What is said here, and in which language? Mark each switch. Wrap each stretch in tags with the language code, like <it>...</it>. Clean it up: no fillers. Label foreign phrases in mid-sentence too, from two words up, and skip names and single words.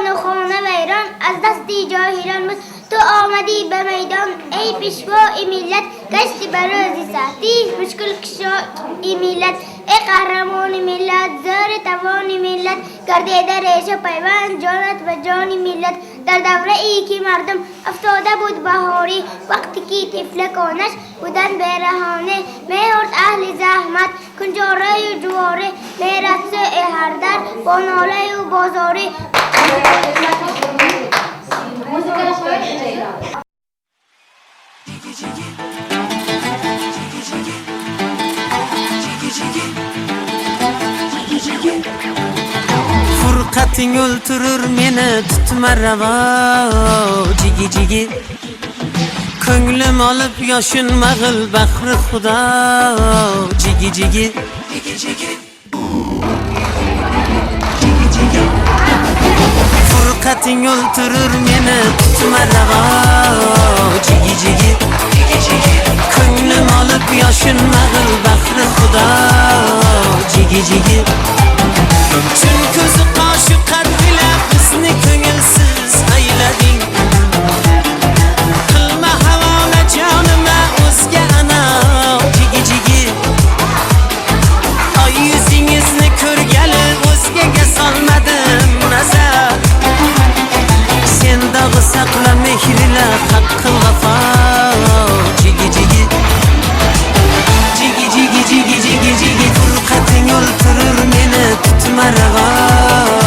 <fa>و خانه ویران از دستی جاهلان بود تو آمدی به میدان ای پیشوای ملت گشتی برازی سختی مشکل کشای ملت ای قهرمان ملت زار توان ملت گردیده ریشه پیوند جانت و جان ملت در دوره ای که مردم افتاده بود بهاری وقتی که طفلکانش بودن برهانه میهرد اهل زحمت کنجاره و جواره میرد سوی هر در با ناله و بازاره</fa> <uz>Furqating o'ltirur meni tutma ravo jigi jigi ko'nglim olib yoshin mag'il bahri xudo jigi jigi Furqating o'ltirur meni tutma ravo jigi jigi ko'nglim olib yoshin mag'il bahri xudo jigi jigi Tun ko'zi qoshi qadrila bizni ko'ngilsiz aylading Qilma havola jonima o'zga ana jigi jigi Oy yuzingizni ko'rgali o'zgaga solmadim nazar Sen dog'i saqla mehrila haqqi vafo jigi jigi Jigi jigi jigi jigi jigi Furqating o'ltirur meni tutma ravo</uz>